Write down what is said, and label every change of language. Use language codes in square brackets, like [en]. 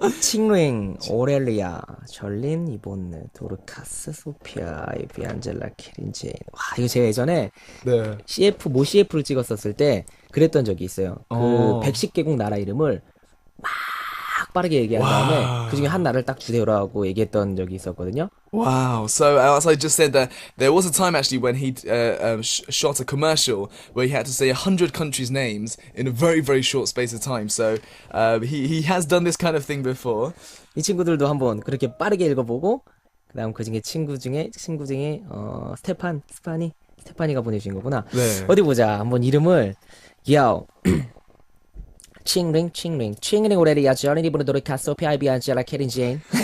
[ko] 칭링, 오렐리아, 절린, 이본느, 도르카스, 소피아, 아이비, 안젤라, 캐린, 제인. 와, 이거 제가 예전에 네. 모 CF를 찍었었을 때 그랬던 적이 있어요. 그 110개국 나라 이름을 막 빠르게 얘기한 다음에 그 중에 한 나라를 딱 주제로하고 얘기했던 적이 있었거든요. [en] Wow. So as I just said that there was a time actually when he shot a commercial where he had to say 100 countries' names in a very short space of time. So he has done this kind of thing before. [ko] 이 친구들도 한번 그렇게 빠르게 읽어보고 그다음 그 중에 친구 중에 스테파니가 보내주신 거구나. 네. 어디 보자. 한번 이름을 야오. 칭링 오레리아 저린 이브는 도르카 소피 아이비 안젤라 캐린 제인.